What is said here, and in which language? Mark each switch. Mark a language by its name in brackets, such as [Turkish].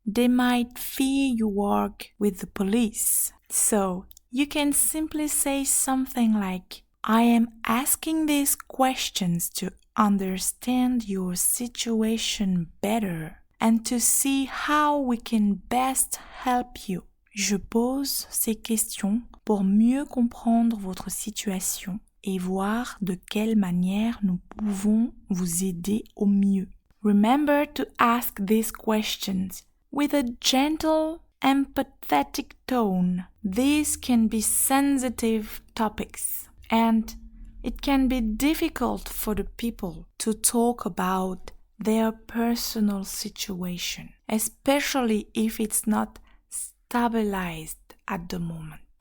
[English] They might fear you work with the police. So you can simply say something like, I am asking these questions to understand your situation better and to see how we can best help you. [French] Je pose ces questions pour mieux comprendre votre situation et voir de quelle manière nous pouvons vous aider au mieux. [English] Remember to ask these questions with a gentle, empathetic tone. These can be sensitive topics, and it can be difficult for the people to talk about their personal situation, especially if it's not stabilized at the moment.